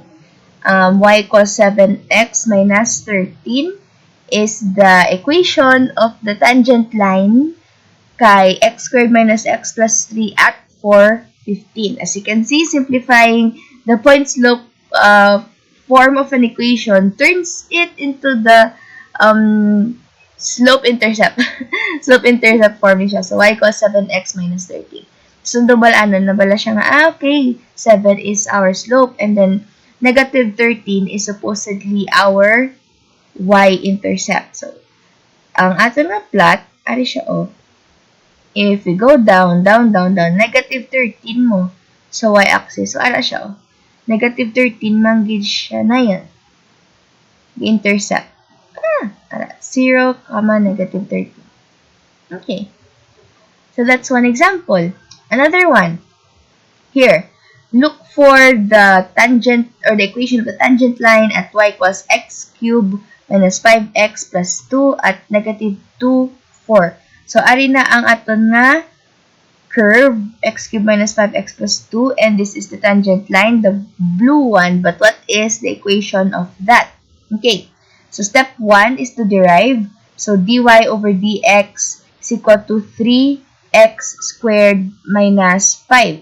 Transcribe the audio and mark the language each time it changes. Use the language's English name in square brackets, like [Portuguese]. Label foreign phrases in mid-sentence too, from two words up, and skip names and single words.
[English] Y equals 7x minus 13 is the equation of the tangent line kay x squared minus x plus 3 at 415. As you can see, simplifying the point slope form of an equation turns it into the slope-intercept. Slope-intercept form siya. So, y equals 7x minus 13. So, [Hiligaynon] nabala siya nga, [English] okay, 7 is our slope, and then negative 13 is supposedly our y-intercept. So, [Hiligaynon] ang ato na plot, ari siya, oh. [English] If we go down, negative 13 [Hiligaynon] mo sa [English] y-axis. So, [Hiligaynon] ara siya, oh. Negative 13 manggid siya na yan. [English] The intercept. 0, negative 13. Okay. So that's one example. Another one. Here, look for the tangent or the equation of the tangent line at y equals x cubed minus 5x plus 2 at negative 2, 4. So, [Hiligaynon] ari na ang aton nga curve, [English] x cubed minus 5x plus 2, and this is the tangent line, the blue one. But what is the equation of that? Okay, so step 1 is to derive. So, dy over dx is equal to 3x squared minus 5.